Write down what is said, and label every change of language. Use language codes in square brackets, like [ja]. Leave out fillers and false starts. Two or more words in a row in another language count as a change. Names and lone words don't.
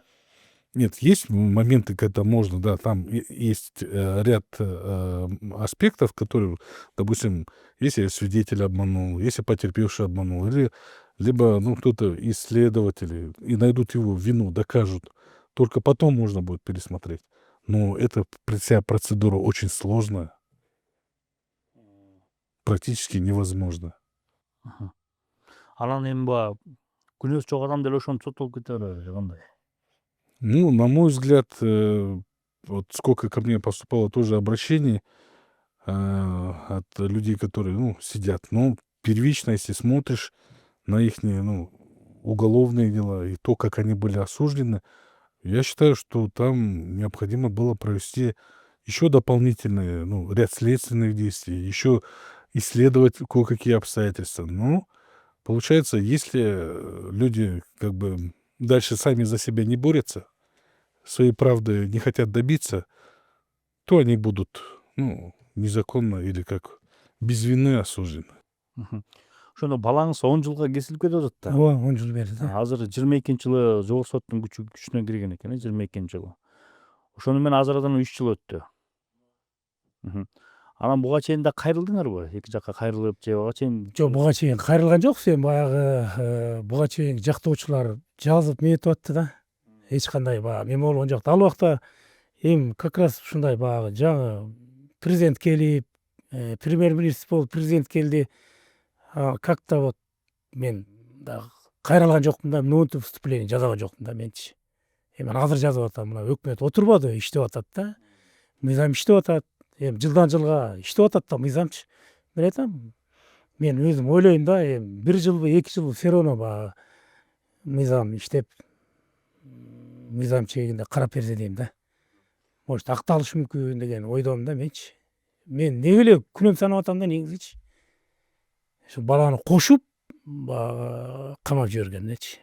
[ru] Нет, есть моменты, когда можно, да, там есть ряд аспектов, которые, допустим, если свидетель обманул, если потерпевший обманул, или либо кто-то из следователей и найдут его вину, докажут, только потом можно будет пересмотреть. Но эта вся процедура очень сложная, практически невозможно. [ky] Анан эми баягы күнөөсү жок адам деле ошентип соттолуп кете береби же кандай? [ru] Ну, на мой взгляд, вот сколько ко мне поступало тоже обращений от людей, которые, сидят. Но первично, если смотришь на их, уголовные дела и то, как они были осуждены, я считаю, что там необходимо было провести еще дополнительные, ряд следственных действий, еще исследовать кое-какие обстоятельства. Но получается, если люди как бы дальше сами за себя не борются, своей правды не хотят добиться, то они будут, незаконно или как без вины осуждены. [ky] Ошондо балаңыз 10 жылга кесилип кетип атат да. ооба 10 жыл берди да. Азыр 22-жылы жогорку соттун күчүнө кирген экен, 22-жылы. Ошону менен азырдан 3 жыл өттү. Анан буга чейин да кайрылдыңарбы? Эки жакка кайрылып же буга чейин? Жок, буга чейин кайрылган жокпуз. Эми баягы буга чейин жактоочулар жазып метип атты да. Эч кандай баягы эме болгон жок. Ал убакта эми [ru] как раз [ky] ушундай баягы жаңы президент келип, премьер-министр болуп президент келди. [ru] Как-то вот [ky] мен дагы кайрылган жокмун да, монтип выступление жасаган жокмун да менчи. Эми азыр жазып атам, мына өкмөт отурбады, иштеп атат да. Мыйзам иштеп атат. Эми жылдан жылга иштеп атат да мыйзамчы. Мен айтам, мен өзүм ойлойм да, эми 1 жылбы 2 жылбы [ru] все равно [ky] баягы мыйзам иштеп, мыйзам чегинде карап берсе дейм да. Может акталышы мүмкүн деген ойдомун да менчи. Мен неге эле күнөм санап атам да негизичи. Ошо баланы кошуп баягы камап жиберген элечи.